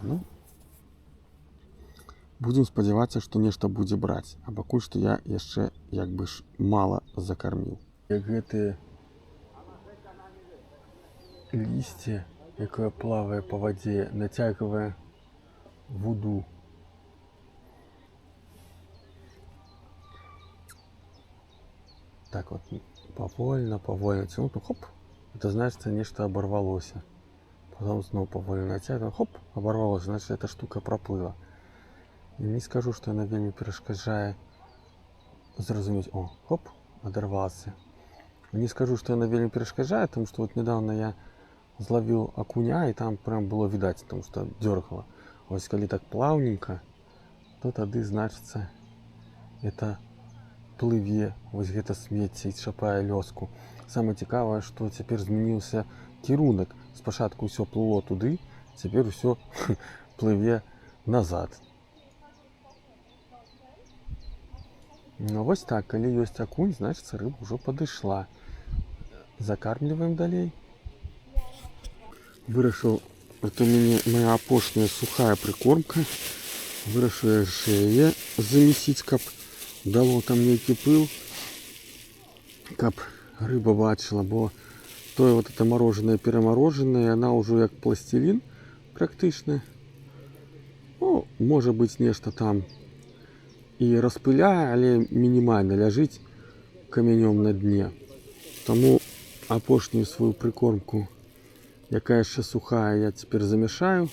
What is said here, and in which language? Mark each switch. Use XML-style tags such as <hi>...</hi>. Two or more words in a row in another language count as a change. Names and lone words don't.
<be>Ну, будзем спадзявацца, што нешта будзе браць, а пакуль што я яшчэ як бы ж мала закарміў. Як гэтыя лісце, якое плавае па вадзе, нацягвае вуду.</be> <ru>Так вот, повольно, ну, хоп, это значит, нечто оборвалося. Потом снова повольно натягиваем, хоп, оборвалося, значит, эта штука проплыла. И не скажу, что она вельми перешкоджает зразуметь, о, хоп, оторвался. Не скажу, что она вельми перешкоджает, потому что вот недавно я зловил окуня, и там прям было видать, потому что дергало. Вот если так плавненько, то тогда, значится, это плыве,</ru> <be>вось гэта смецце і чапае лёску. Самае цікавае, што цяпер змяніўся кірунак. Спачатку ўсё плыло туды, цяпер усё плыве назад. Ну вось так, калі ёсць акунь, значыць рыба ўжо падышла. Закармліваем далей. Вырашыў, это у мяне моя апошняя сухая прикормка. Вырашыў яшчэ яе замесіць, каб дало там нейкі пыл, каб рыба бачыла, бо тое</be> <ru>вот это мороженое, перамороженное, она</ru> <be>ўжо як пластилин практычна. Ну, можа быць нешта там і распыляе, але мінімальна ляжыць камянём на дне. Таму апошнюю сваю прикормку, якая яшчэ сухая, я цяпер замяшаю.</be>